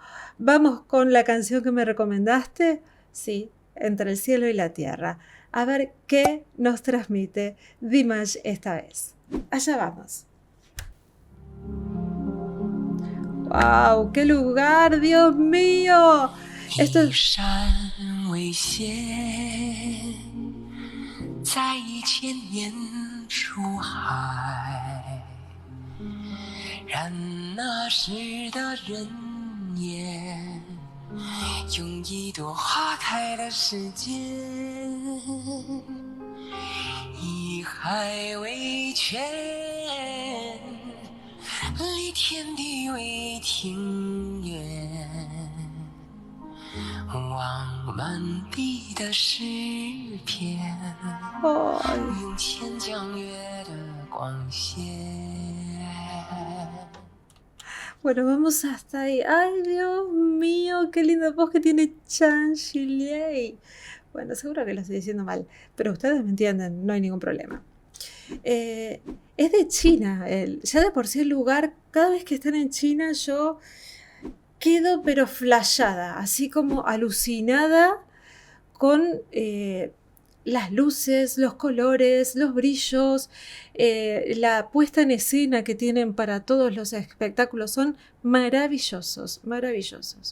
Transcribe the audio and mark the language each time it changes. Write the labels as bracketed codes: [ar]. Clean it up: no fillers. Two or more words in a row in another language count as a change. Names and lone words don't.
[es] Vamos con la canción que me recomendaste. Sí, Entre el cielo y la tierra. A ver qué nos transmite Dimash esta vez. Allá vamos. ¡Wow! ¡Qué lugar! ¡Dios mío! Esto es... [zh] 在1000年出海，然那时的人也用一朵花开的时间，以海为圈，离天地为庭院，望满地的诗篇，用千江月的光线。 [es] Bueno, vamos hasta ahí. ¡Ay, Dios mío! ¡Qué linda voz que tiene Chang Chilei! Bueno, seguro que lo estoy diciendo mal, pero ustedes me entienden, no hay ningún problema. Es de China. Ya de por sí el lugar, cada vez que están en China yo quedo pero flashada, así como alucinada con las luces, los colores, los brillos, la puesta en escena que tienen para todos los espectáculos son maravillosos, maravillosos.